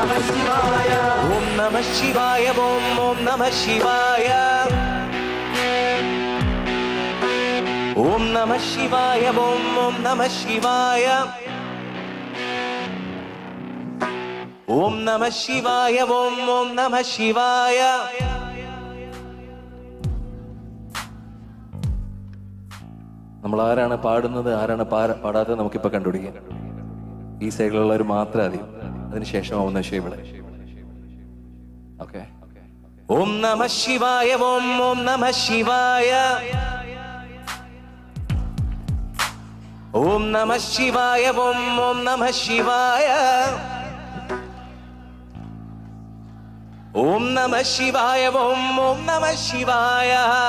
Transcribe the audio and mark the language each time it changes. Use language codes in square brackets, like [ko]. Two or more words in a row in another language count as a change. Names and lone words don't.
[sa] ॐ नमः शिवाय, ॐ नमः शिवाय. ॐ नमः शिवाय, ॐ नमः शिवाय. ॐ नमः शिवाय, ॐ नमः शिवाय. [ml] നമ്മൾ ആരാണ് പാടുന്നത് ആരാണ് പാടാത്തത് നമുക്കിപ്പോൾ കണ്ടുപിടിക്കാം. ഈ സൈഡിലുള്ളവർ മാത്രം അറിയും. അതിനുശേഷം ആവുന്ന ഇവിടെ. ഓക്കെ. [sa] ॐ नमः शिवाय, ॐ नमः शिवाय. ॐ नमः शिवाय, ॐ नमः शिवाय. ॐ नमः शिवाय, ॐ नमः शिवाय.